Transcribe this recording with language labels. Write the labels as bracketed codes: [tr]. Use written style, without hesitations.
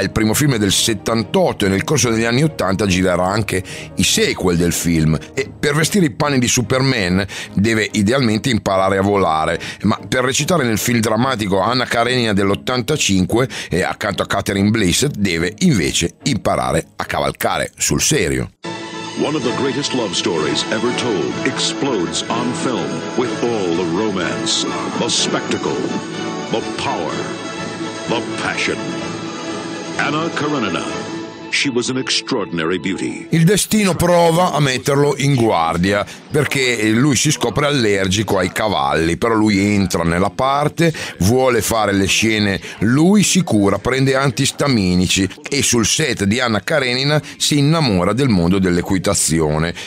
[it] Il primo film è del 78 e nel corso degli anni 80 girerà anche i sequel del film. E per vestire i panni di Superman deve idealmente imparare a volare, ma per recitare nel film drammatico Anna Karenina dell'85 e accanto a Catherine Blissett deve invece imparare a cavalcare sul serio. [en] One of the greatest love stories ever told explodes on film with all the romance, the spectacle, the power, the passion. Anna Karenina. She was an extraordinary beauty. [it] Il destino prova a metterlo in guardia perché lui si scopre allergico ai cavalli, però lui entra nella parte, vuole fare le scene lui, si cura, prende antistaminici e sul set di Anna Karenina si innamora del mondo dell'equitazione.